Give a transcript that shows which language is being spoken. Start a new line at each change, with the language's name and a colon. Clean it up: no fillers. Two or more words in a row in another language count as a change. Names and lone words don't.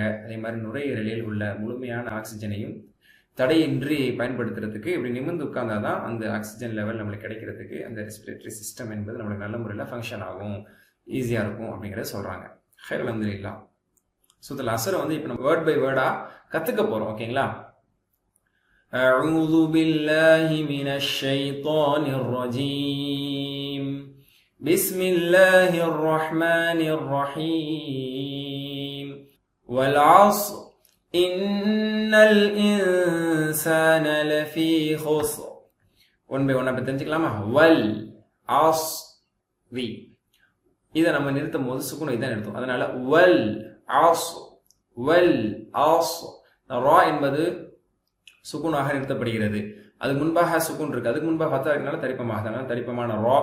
Tamil: அதே மாதிரி நுரையீரலில் உள்ள முழுமையான ஆக்சிஜனையும் தடையின்றி பயன்படுத்துறதுக்கு இப்படி நிமிர்ந்து உட்கார்ந்தாதான் அந்த
English: oxygen level
Tamil: நம்மளுக்கு கிடைக்கிறதுக்கு அந்த
English: respiratory system
Tamil: என்பது நம்மளுக்கு நல்ல முறையில் ஃபங்க்ஷன் ஆகும், ஈஸியா இருக்கும் அப்படிங்கிறத சொல்றாங்க.
Arabic: خير الحمد لله.
Tamil: சூரத்துல் அஸ்ர் இப்போ நம்ம
English: word by word
Tamil: கத்துக்க போறோம், ஓகேங்களா?
Arabic: أعوذ بالله من الشيطان الرجيم. بسم الله الرحمن الرحيم. والعصر إن الإنسان لفي خسر.
English: one by one
Tamil: அப்ப தெரிஞ்சுக்கலாமா?
Arabic: والعصر
Tamil: வி, இதை நம்ம நிறுத்தும் போது சுக்குன் இதான் நிறுத்தும்.
Arabic: அதனால والعصر، والعصر.
Tamil: ரா என்பது சுக்குனாக நிறுத்தப்படுகிறது. அதுக்கு முன்பாக சுக்குன் இருக்கு, அதுக்கு முன்பாக ஃபத்தா இருக்கனால தரிப்பமாக, அதனால தரிப்பமான ரா.